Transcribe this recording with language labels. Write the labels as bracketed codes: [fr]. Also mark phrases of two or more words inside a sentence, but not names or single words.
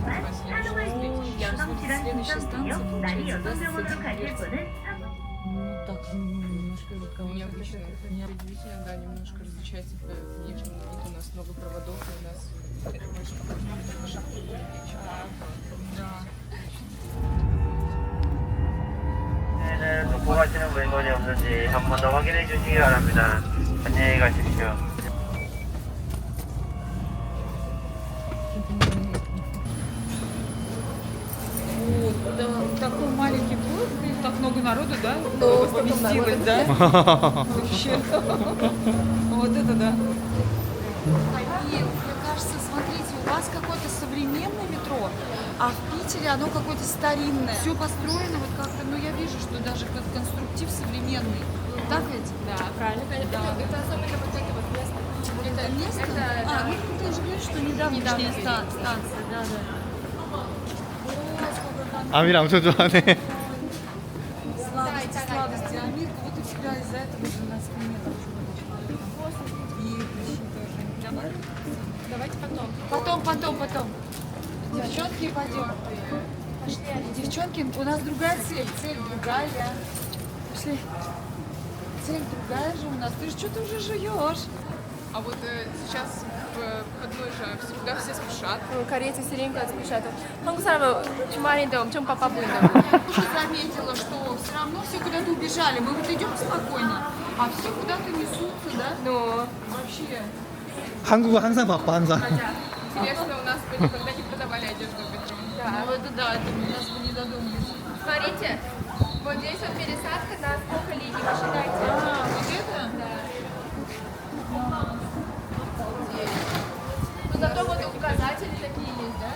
[ru] Следующая станция, получается, да, с этим дверцем. Ну, так, немножко Необычно. Удивительно, да, немножко различается по внешнему виду. У нас много проводов, и у нас это больше похоже на шахту. Да. [ko] 도포하시는 물건이 없는지 한 번 더 확인해 주시기 바랍니다. 안녕히 가십시오. [ru] Вот, да, такой маленький город, и так много народу, да? Ну, Поместилось, да? Вообще. Вот это да. Мне кажется, смотрите, у вас какое-то современное метро, а в Питере оно какое-то старинное. Все построено вот как-то, ну я вижу, что даже как конструктив современный. Так ведь? Да, правильно. Это особенно вот это вот место. Это место? Ну ты же говоришь, что недавняя станция, да. [ko] 아미를 엄청 좋아하네. [ru] Сладости, сладости. Амирка, вот у тебя из-за этого же у нас клиентов и прыщи тоже. Давайте Потом. Девчонки, пойдем. Девчонки, у нас другая цель. Цель другая. Пошли. Цель другая же у нас. Ты же что-то уже жуешь. А вот сейчас в выходной же всегда все спешат. Корейцы все время куда-то спешат. [ko] 한국 사람은 주말인데 엄청 바빠 보인다. [ru] Я тоже заметила, что все равно все куда-то убежали. Мы вот идем спокойно, а все куда-то несутся, да? Ну, Вообще. [ko] 한국은 항상 바빠 항상. [ru] Интересно, у нас бы никогда не продавали одежду в метро. Ну это да, это у нас бы не додумались. смотрите, вот здесь вот пересадка на сколько линий, посчитайте. Вот это? Да. Ну зато вот указатели такие есть, да?